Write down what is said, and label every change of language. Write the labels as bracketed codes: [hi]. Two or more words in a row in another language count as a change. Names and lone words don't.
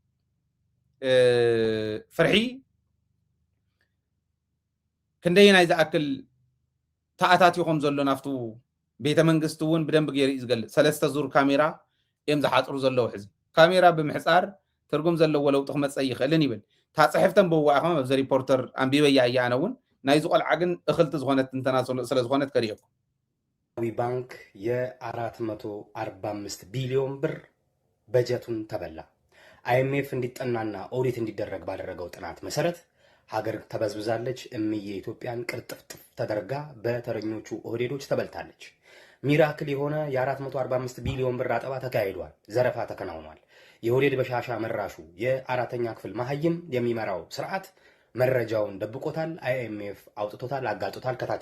[ti] ፍርሒ ክንደይ ዝኣክል ተኣታቲኹም ዘሎ ናፍቱ ቤተ መንግስቲ እውን ብደንብ ገይሩ እዩ ዝገልፅ 3 ዙር ካሜራ እዮም ዝሓፅሩ ዘለዉ ሕዚ ካሜራ ብምሕፃር ትርጉም ዘለዎ ለውጢ ክመፅእ ይኽእልን ይብል እታ ፅሕፍተን ብዋ ኢኹም ኣብዚ ሪፖርተር ኣንቢበያ እያ ኣነ እውን ናይዚ ቆልዓ ግን እኽልቲ ዝኾነት እንተና ስለ ዝኾነት ከሪአኩም [am] ባንክ የ445 ቢሊዮን ብር በጀቱን ተበላ። IMF እንዲጠናና ኦዲት እንዲደረግ ባደረገው ጥናት መሰረት ሀገር ተበዝብዛለች፣ እምዬ ኢትዮጵያን ቅርጥፍጥፍ ተደርጋ በተረኞቹ ኦህዴዶች ተበልታለች። ሚራክል የሆነ የ445 ቢሊዮን ብር አጠባ ተካሂዷል፣ ዘረፋ ተከናውኗል። የኦህዴድ በሻሻ መራሹ የአራተኛ ክፍል መሀይም የሚመራው ስርዓት መረጃውን ደብቆታል፣ IMF አውጥቶታል፣ አጋልጦታል። ከታች